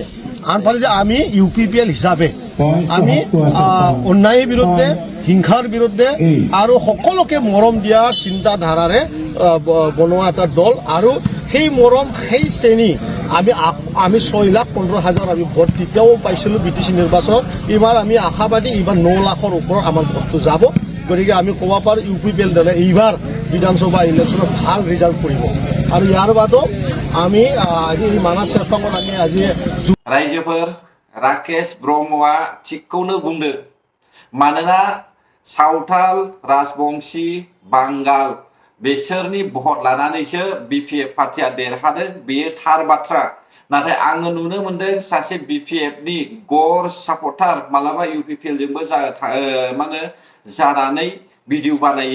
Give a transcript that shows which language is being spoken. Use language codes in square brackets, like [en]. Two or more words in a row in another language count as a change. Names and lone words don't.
[as] আনফালে যে আমি UPPL হিচাপে আমি অন্যায়ৰ বিৰুদ্ধে, হিংসাৰ বিৰুদ্ধে আৰু সকলোকে মৰম দিয়া চিন্তাধাৰাৰে বনোৱা এটা দল আৰু সেই মৰম সেই শ্ৰেণী আমি 6,15,000 আমি ভোট তেতিয়াও পাইছিলোঁ BTC নিৰ্বাচনত। এইবাৰ আমি আশাবাদী এইবাৰ 9 লাখৰ ওপৰত আমাৰ ভোটটো যাব। গতিকে আমি ক'ব পাৰোঁ UPPL দলে এইবাৰ বিধানসভা ইলেকশ্যনত ভাল ৰিজাল্ট কৰিব। আৰু ইয়াৰ বাদও আমি আজি এই মানাস চেৰপাঙত আমি আজি [brx] रायजोफोर राकेश ब्रह्मआ थिगखौनो बुंदों। मानोना सावथाल, राजबंशी, बांगाल बिसोरनि भट लानानैसो BPF पार्टीया देरहादों, बेयो थार बाथ्रा। नाथाय आङो नुनो मोनदों सासे BPFनि गर सापर्टार मालाबा UPPL जोंबो जानानै भिडिअ बानायो।